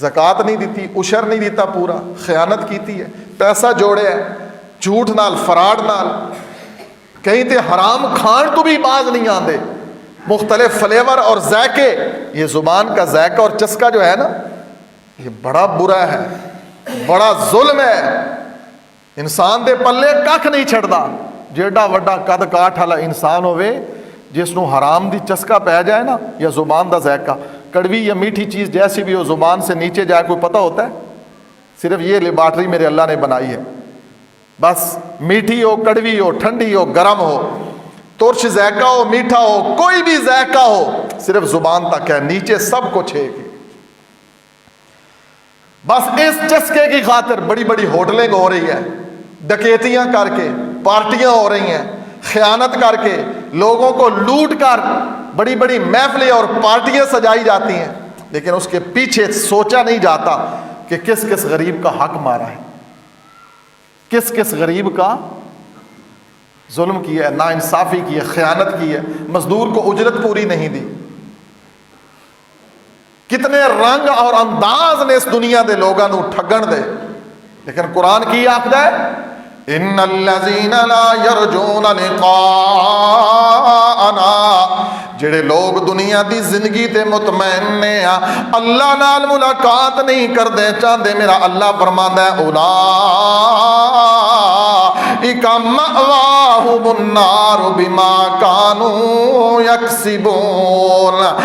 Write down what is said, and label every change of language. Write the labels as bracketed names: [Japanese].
[Punjabi] زکات نہیں دیتی, عشر نہیں دیتا پورا, خیانت کیتی ہے, پیسہ جوڑے ہے جھوٹ نال, فراڈ نال, کہیں تے حرام کھان تو بھی باز نہیں آندے, مختلف فلیور اور ذائقے. [Urdu] یہ زبان کا ذائقہ اور چسکا جو ہے نا, یہ بڑا برا ہے, بڑا ظلم ہے. [Punjabi] انسان دے پلے ککھ نہیں چھڑدا. جیڑا وڈا قد کاٹھ والا انسان ہوئے جس نو حرام دی چسکا پہ جائے نا, یا زبان دا ذائقہ, [Urdu] کڑوی یا میٹھی چیز جیسی بھی ہو, زبان سے نیچے جائے کوئی پتہ ہوتا ہے؟ صرف یہ لیبارٹری میرے اللہ نے بنائی ہے, بس میٹھی ہو, کڑوی ہو, ٹھنڈی ہو, گرم ہو, ترش ذائقہ ہو, میٹھا ہو, کوئی بھی ذائقہ ہو, صرف زبان تک ہے, نیچے سب کچھ ہے. بس اس چسکے کی خاطر بڑی بڑی ہوٹلیں ہو رہی ہے, ڈکیتیاں کر کے پارٹیاں ہو رہی ہیں, خیانت کر کے لوگوں کو لوٹ کر بڑی بڑی محفلیں اور پارٹیاں سجائی جاتی ہیں, لیکن اس کے پیچھے سوچا نہیں جاتا کہ کس کس غریب کا حق مارا ہے, کس کس غریب کا ظلم کیا ہے, ناانصافی کی ہے, خیانت کی ہے, مزدور کو اجرت پوری نہیں دی. [Punjabi] کتنے رنگ اور انداز نے اس دنیا دے لوگاں نو ٹھگن دے. [Urdu] لیکن قرآن کی آخر ہے [Arabic] ان الذین لا یرجون لقاءنا, [Punjabi] جڑے لوگ دنیا دی زندگی تے مطمئن نے, اللہ نال ملاقات نہیں کردے چاہتے, میرا اللہ فرماندا ہے [Arabic] اولئک مأواہم النار بما کانوا یکسبون.